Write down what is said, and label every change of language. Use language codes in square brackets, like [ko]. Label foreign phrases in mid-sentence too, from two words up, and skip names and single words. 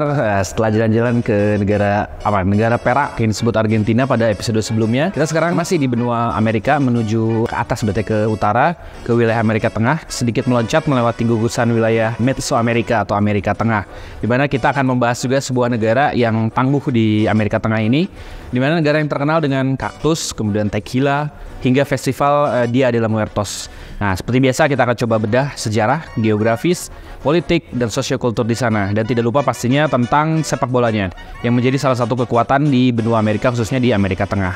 [id] Setelah jalan-jalan ke negara perak yang disebut Argentina pada episode sebelumnya, kita sekarang masih di benua Amerika menuju ke atas, berarti ke utara, ke wilayah Amerika Tengah, sedikit meloncat melewati gugusan wilayah Mesoamerika atau Amerika Tengah, di mana kita akan membahas juga sebuah negara yang tangguh di Amerika Tengah ini, di mana negara yang terkenal dengan kaktus, kemudian tequila, hingga festival Dia de los Muertos. Nah, seperti biasa kita akan coba bedah sejarah, geografis, politik, dan sosiokultur di sana. Dan tidak lupa pastinya tentang sepak bolanya, yang menjadi salah satu kekuatan di benua Amerika, khususnya di Amerika Tengah.